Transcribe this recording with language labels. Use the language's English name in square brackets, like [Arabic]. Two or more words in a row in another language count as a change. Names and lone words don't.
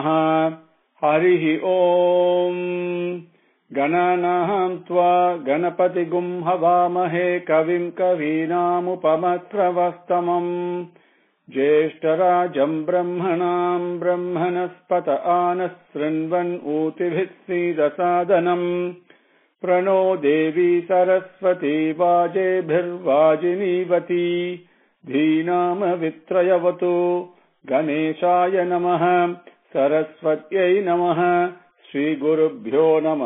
[Sanskrit] హరి ఓం. గణానాం త్వా గణపతిగుం హవామహే కవిం కవీనాముపమస్రవస్తమం. జ్యేష్ఠరాజం బ్రహ్మణాం బ్రహ్మణస్పత ఆనః శృణ్వన్ ఊతిభిः सीदसादनम्. प्रणो देवी सरस्वती वाजेभिर्वाजिनीवती. धीनामवित्रयवतु. गणेशाय नमः. सरस्वत्यै नमः. श्रीगुरुभ्यो नमः.